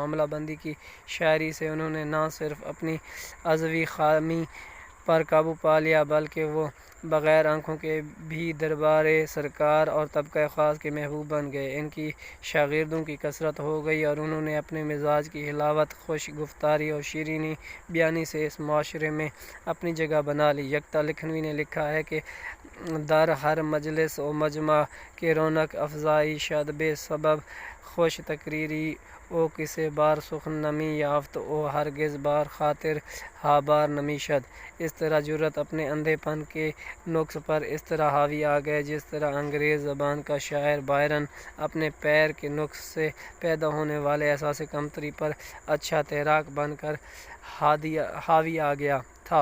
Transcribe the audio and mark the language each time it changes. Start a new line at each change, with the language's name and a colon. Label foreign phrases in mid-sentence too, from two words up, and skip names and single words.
Urdu: معاملہ بندی کی شاعری سے انہوں نے نہ صرف اپنی عضوی خامی پر قابو پا لیا بلکہ وہ بغیر آنکھوں کے بھی دربار سرکار اور طبقہ خاص کے محبوب بن گئے۔ ان کی شاگردوں کی کثرت ہو گئی اور انہوں نے اپنے مزاج کی حلاوت، خوش گفتاری اور شیریں بیانی سے اس معاشرے میں اپنی جگہ بنا لی۔ یکتا لکھنوی نے لکھا ہے کہ
Persian: در ہر مجلس و مجمع کے رونق افزائی شد بے سبب خوش تقریری او کسے بار سخن نمی یافت او ہرگز بار خاطر ہا بار نمی شد۔
Urdu: اس طرح جرأت اپنے اندھے پن کے نقص پر اس طرح حاوی آ گئے جس طرح انگریز زبان کا شاعر بائرن اپنے پیر کے نقص سے پیدا ہونے والے احساس کمتری پر اچھا تیراک بن کر حاوی آ گیا تھا۔